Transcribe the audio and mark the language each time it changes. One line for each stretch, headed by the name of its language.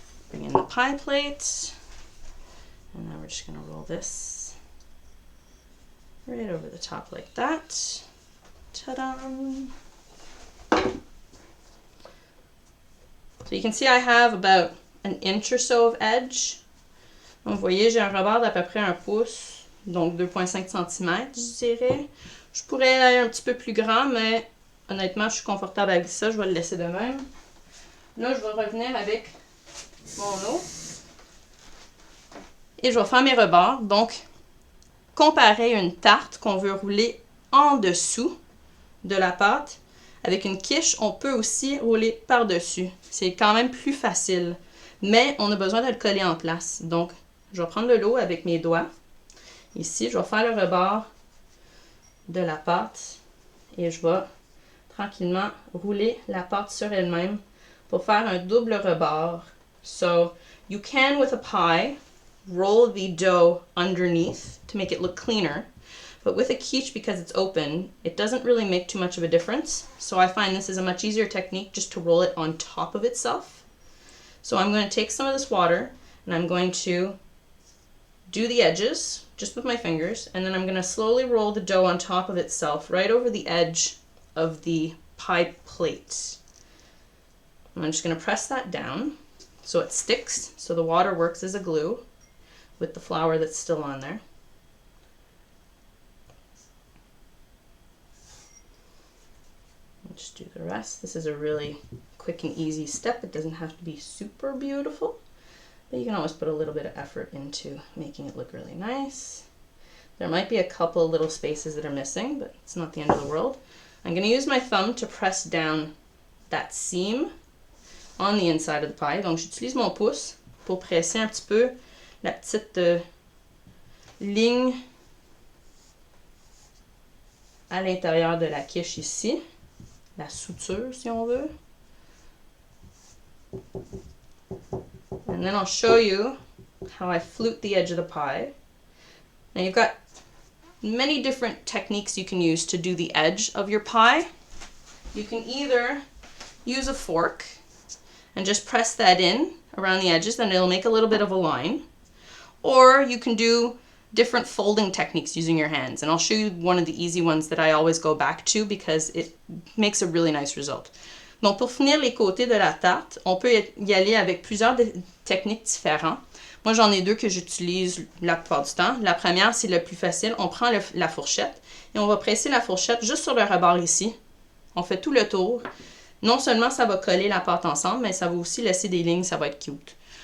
English: Bring in the pie plate. And now we're just going to roll this right over the top like that. Ta-da! So you can see I have about an inch or so of edge.
French: Donc vous voyez, j'ai un rebord d'à peu près 1 pouce, donc 2,5 cm, je dirais. Je pourrais aller un petit peu plus grand, mais honnêtement, je suis confortable avec ça. Je vais le laisser de même. Là, je vais revenir avec mon eau. Et je vais faire mes rebords. Donc, comparer une tarte qu'on veut rouler en dessous de la pâte, avec une quiche, on peut aussi rouler par-dessus. C'est quand même plus facile, mais on a besoin de le coller en place. Donc, je vais prendre de l'eau avec mes doigts. Ici, je vais faire le rebord de la pâte et je vais tranquillement rouler la pâte sur elle-même pour faire un double rebord.
English: So, you can, with a pie, roll the dough underneath to make it look cleaner. But with a quiche, because it's open, it doesn't really make too much of a difference. So I find this is a much easier technique just to roll it on top of itself. So I'm going to take some of this water and I'm going to do the edges just with my fingers, and then I'm going to slowly roll the dough on top of itself right over the edge of the pie plate. And I'm just going to press that down so it sticks, so the water works as a glue with the flour that's still on there. Just do the rest. This is a really quick and easy step. It doesn't have to be super beautiful, but you can always put a little bit of effort into making it look really nice. There might be a couple of little spaces that are missing, but it's not the end of the world. I'm going to use my thumb to press down that seam on the inside of the pie.
French: Donc j'utilise mon pouce pour presser un petit peu la petite ligne à l'intérieur de la quiche ici. La suture, si on veut.
English: And then I'll show you how I flute the edge of the pie. Now you've got many different techniques you can use to do the edge of your pie. You can either use a fork and just press that in around the edges, then it'll make a little bit of a line. Or you can do different folding techniques using your hands, and I'll show you one of the easy ones that I always go back to because it makes a really nice result.
French: Donc pour finir les côtés de la tarte, on peut y aller avec plusieurs techniques différentes. Moi j'en ai deux que j'utilise la plupart du temps. La première, c'est le plus facile, on prend la fourchette et on va presser la fourchette juste sur le rebord ici. On fait tout le tour. Non seulement ça va coller la pâte ensemble, mais ça va aussi laisser des lignes, ça va être cute.